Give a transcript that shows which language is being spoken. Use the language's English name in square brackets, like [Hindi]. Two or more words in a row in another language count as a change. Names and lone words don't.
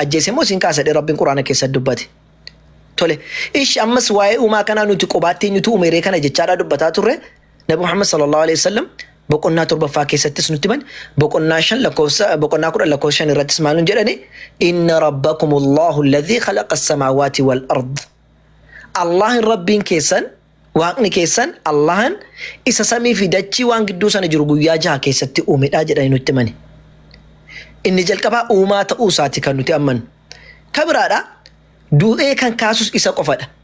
[Oromo] Ajjeese immoo isin kaasadhe Rabbiin Quraana keessatti dubbate. Tole ishi ammas waa'ee uumaa kanaa nuti qubaatti eenyutu uumeree kana jechaadhaa dubbataa turre Nabi Muhammad [Arabic] صلى الله عليه وسلم [Oromo] boqonnaa 7ffaa keessattis nutti himan boqonnaa 10 lakkoofsa 5 irrattis maal jedhani [Arabic] إن ربكم الله الذي خلق السماوات والأرض [Oromo] Allahin rabbiin keessan Waaqni keessan Allahan isa samii fi dachii waan gidduu sana jiru guyyaa 6 keessatti uumedha jedhanii nutti himani. Inni jalqabaa uumaa ta'uu isaati kan nuti ammannu. Kabiraadha du'ee kan kaasus isa qofadha.